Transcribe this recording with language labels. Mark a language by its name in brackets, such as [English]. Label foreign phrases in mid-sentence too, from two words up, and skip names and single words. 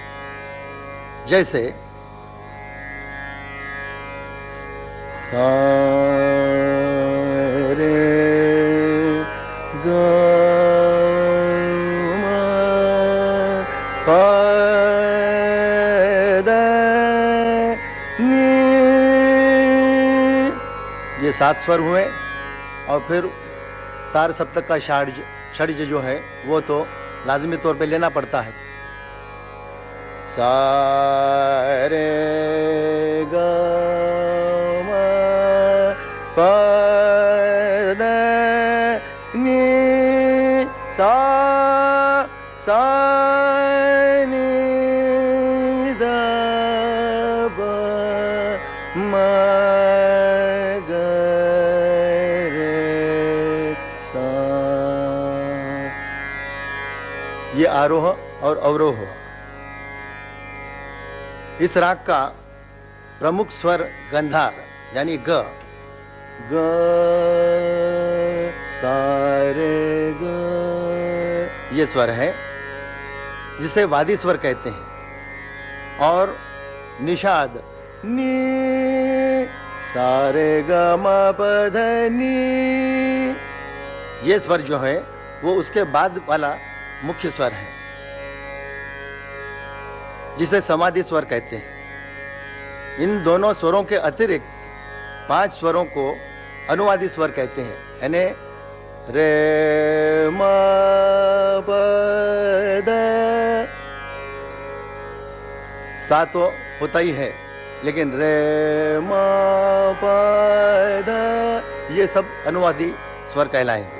[Hindi] जैसे सा रे ग म प द नी, ये 7 स्वर हुए। और फिर तार सप्तक का षड्ज जो है वो तो लाजमी तौर पे लेना पड़ता है। सा रे ग म प द नी सा नी द प म ग रे सा। ये आरोह और अवरोह हुआ। इस राग का प्रमुख स्वर गंधार यानी ग, ग सा रे ग, ये स्वर है जिसे वादी स्वर कहते हैं। और निषाद नी सा रे ग म प ध नी, ये स्वर जो है वो उसके बाद वाला मुख्य स्वर है जिसे समाधि स्वर कहते हैं। इन दोनों स्वरों के अतिरिक्त 5 स्वरों को अनुवादी स्वर कहते हैं, यानी रे म प द, सा तो होता ही है, लेकिन रे म प द ये सब अनुवादी स्वर कहलाएंगे।